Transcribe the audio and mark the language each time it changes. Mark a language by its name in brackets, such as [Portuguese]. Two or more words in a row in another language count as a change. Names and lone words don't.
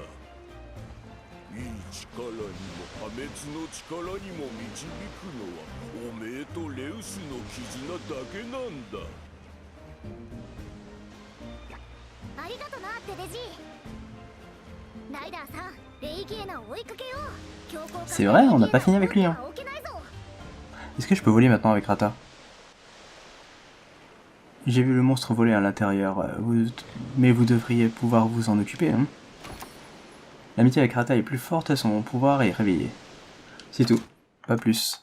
[Japanese] いい力にも破滅の力にも導くのはおめえとレウスの絆だけなんだ。ありがとな、テデジ。ライダーさん、レイギエナを追いかけよう。強行 [French] C'est vrai, on n'a pas fini avec lui, hein. Est-ce que je peux voler maintenant avec Rata? J'ai vu le monstre voler à l'intérieur, mais vous devriez pouvoir vous en occuper, hein. L'amitié avec Rata est plus forte, son pouvoir est réveillé. C'est tout, pas plus.